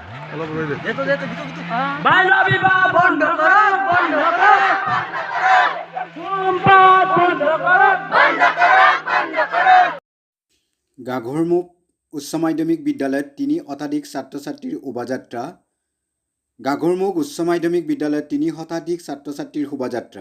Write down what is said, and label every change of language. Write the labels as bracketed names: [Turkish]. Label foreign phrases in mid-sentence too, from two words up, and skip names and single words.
[Bangla] বাল্য বিবাহ বন্ধ করো, বন্ধ করো। ধূমপান বন্ধ করো, বন্ধ করো, বন্ধ করো। [Assamese] গাঘৰমুখ উচ্চ মাধ্যমিক বিদ্যালয়ত ৩ শতাধিক ছাত্ৰ ছাত্ৰীৰ শোভাযাত্ৰা। গাঘৰমুখ উচ্চ মাধ্যমিক বিদ্যালয়ত ৩ শতাধিক ছাত্ৰ ছাত্ৰীৰ শোভাযাত্ৰা।